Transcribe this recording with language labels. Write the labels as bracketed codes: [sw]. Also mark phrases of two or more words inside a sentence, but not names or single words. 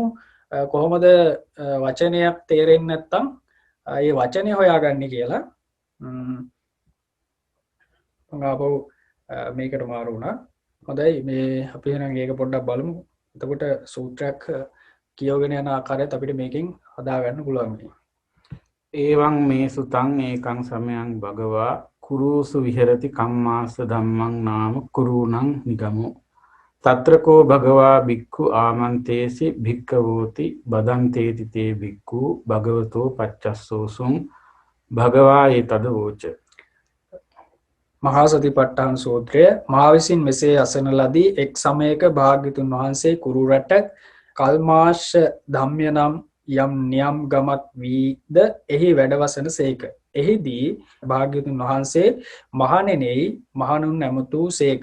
[si] කොහොමද වචනයක් තේරෙන්නේ නැත්නම් ඒ වචනේ හොයාගන්නේ කියලා. මම ආපහු මේකට මාරු වුණා. හොඳයි මේ අපි එහෙනම් ඒක පොඩ්ඩක් බලමු. එතකොට සූත්‍රයක් කියවගෙන යන ආකාරයත් අපිට මේකෙන් හදා ගන්න පුළුවන්. [pi] ඒවං මේ සුතං ඒකං සමයං භගවා කුරුසු විහෙරති කම්මාස ධම්මං නාම කුරුණං නිගමෝ තත්‍රකෝ භගවා භික්ඛු ආමන්තේසි භික්ඛවෝති බදන්තේති තේ භික්ඛු භගවතෝ පච්චස්සෝසුං භගවා ඒතද වෝච. [si] මහා සතිපට්ඨාන සූත්‍රය මා විසින් මෙසේ අසන ලදී. එක් සමයක භාග්‍යතුන් වහන්සේ කුරු රට කල්මාශ ධම්ය නම් යම් නියම් ගමක් වීද එහි වැඩවසන සේක. එහිදී භාග්‍යතුන් වහන්සේ මහණෙනි මහණුන් නැමතු සේක.